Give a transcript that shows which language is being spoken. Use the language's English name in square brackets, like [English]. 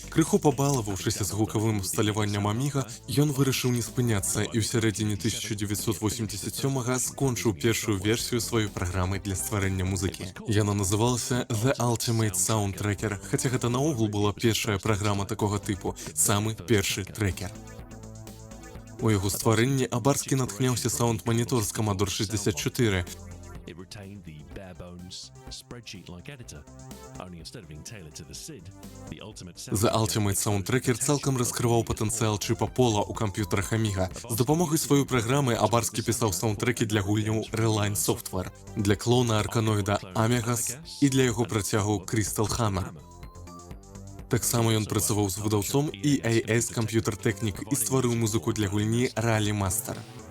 [Belarusian] Крыху пабалаваўшыся з гукавым абсталяваннем Amiga, ён вырашыў не спыняцца і ў сярэдзіне 1987-га скончыў першую версію сваёй праграмы для стварэння музыкі. Яна называлася The Ultimate Sound Tracker, хаця гэта наогул была першая праграма такога тыпу, самы першы трекер. У яго стварэнні Абарскі натхняўся Sound Monitor з Commodore 64. [English] It retained the bare-bones, spreadsheet-like editor, only instead of being tailored to the SID, the [Belarusian] Ultimate Sound Tracker цалкам раскрываў патэнцыял чыпа Пола ў камп'ютарах Amiga. З дапамогай сваёй праграмы Абарскі пісаў саундтрэкі для гульняў Reline Software, для клона арканоіда Amigas і для яго працягу Crystal Hammer. Таксама ён працаваў з выдаўцом EAS Computer Technic і стварыў музыку для гульні Rally Master.